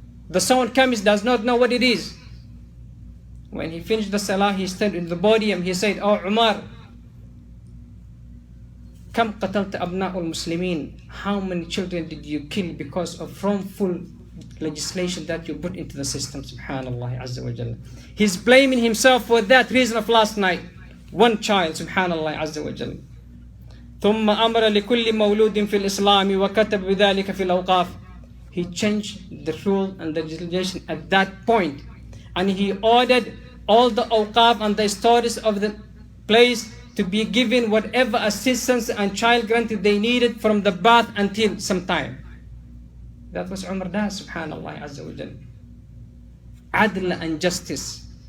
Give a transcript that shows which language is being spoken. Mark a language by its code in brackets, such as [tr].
[en] The sound comes, does not know what it is. When he finished the Salah, he stood in the podium, he said, Oh Umar, [ar] Kam qatalta abna'ul Muslimin. [en] How many children did you kill because of wrongful legislation that you put into the system? Subhanallah Azza wa Jalla. He's blaming himself for that reason of last night. One child, Subhanallah Azza wa Jalla. [ar] ثم أمر لكل مولود في الإسلام وكتب بذلك في الأوقاف. [en] He changed the rule and the legislation at that point. And he ordered all the awqaf and the stories of the place to be given whatever assistance and child granted they needed from the birth until some time. That was Umar does, Subhanallah Azza wa Jalla. Adl and justice.